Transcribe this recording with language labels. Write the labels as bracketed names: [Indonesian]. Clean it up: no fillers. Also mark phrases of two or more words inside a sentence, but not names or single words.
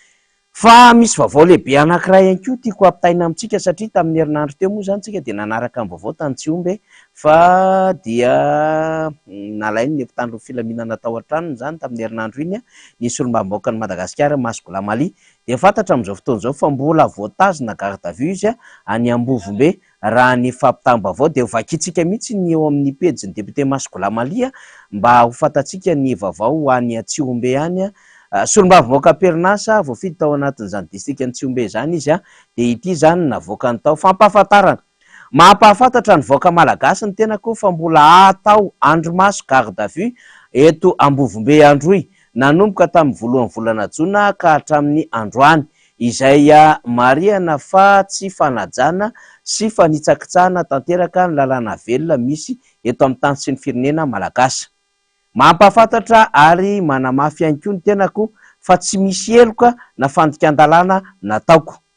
[Malagasy] Fa misy vaovao lehibe anankiray ihany koa tiako ampitaina amintsika, satria tamin'ny herinandro teo moa zany tsika dia nanaraka amin'ny vaovao tany Tsiombe fa dia nalainy ny mpitandro ny filaminana tao an-tranony zany tamin'ny herinandro iny ny solombavam-baoaka ny Madagasikara Masgola Mali. Dia fantatra amin'izao fotoana izao fa mbola voatazona [French] garde à vue [Malagasy] izy any Ambovombe. Raha ny fampitam-baovao dia vakitsika mihitsy ny eo amin'ny pejy ny député Masgola Mali mba ho fantatsika ny vaovao any Tsiombe any. Solombavam-baoaka Perinasa voafidy tao anatin'izany distrika ny Tsiombe zany izy dia ity zany navoaka ny tao fampahafantarana. Mampahafantatra ny voaka malagasy ny tena koa fa mbola atao andromaso [French] garde à vue [Malagasy] eto Ambovombe Androy, nanomboka tamin'ny voalohan'ny volana Jona ka hatramin'ny androany, izay marihana fa tsy fanajana sy fanitsakitsahana tanteraka ny lalàna velona misy eto amin'ny tany sy ny firenena malagasy. Mampahafantatra ary manamafy ihany koa ny tenako fa tsy misy eloka na fandikan-dalàna nataoko.